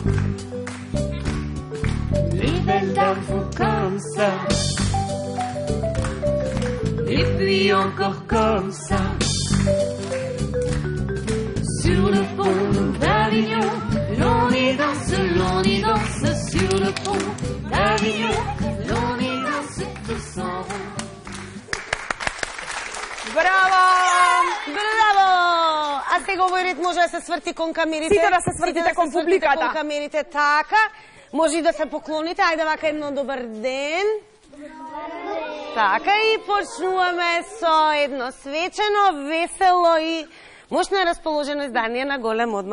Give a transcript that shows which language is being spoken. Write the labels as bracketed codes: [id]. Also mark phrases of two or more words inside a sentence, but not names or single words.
[fr] Les belles dames font comme ça, et puis encore comme ça. Sur le pont d'Avignon, l'on y danse sur le pont d'Avignon, l'on y danse tous en rond. [mk] Браво! Браво! А сега овој ред може да се сврти кон камерите. Сите да се свртите кон публиката. Кон камерите, така. Може и да се поклоните. Ајде вака едно добар ден. Така и почнуваме со едно свечено, весело и мощно расположено издание на Голем одмор.